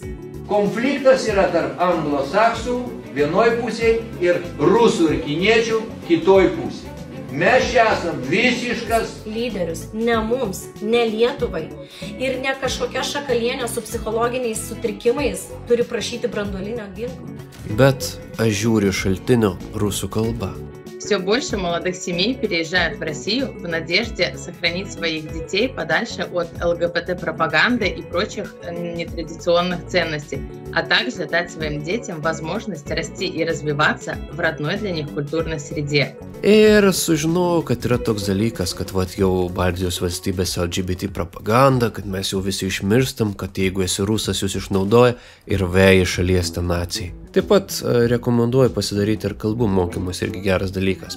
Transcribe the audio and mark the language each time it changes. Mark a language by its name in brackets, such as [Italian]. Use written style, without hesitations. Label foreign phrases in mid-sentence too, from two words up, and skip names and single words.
[Lithuanian] Konfliktas yra tarp anglosaksų vienoj pusėje ir rusų ir kiniečių kitoj pusėje. Mes čia esam visiškas Lyderis ne mums, ne Lietuvai ir ne kažkokia šakalienė su psichologiniais sutrikimais turi prašyti branduolinio ginklo. Bet aš žiūriu šaltinio rusų kalba. [Russian] Все больше молодых семей переезжают в Россию в надежде сохранить своих детей подальше от ЛГБТ-пропаганды и прочих нетрадиционных ценностей, а также дать своим детям возможность расти и развиваться в родной для них культурной среде. [Lithuanian] Ir sužinojau, kad yra toks dalykas, kad jau Baltijos valstybėse LGBT propaganda, kad mes jau visi išmirstam, kad jeigu esi rusas, jūs išnaudoja ir veja šalies ten nacijai. Taip pat rekomenduoju pasidaryti ir kalbų mokymus, irgi geras dalykas.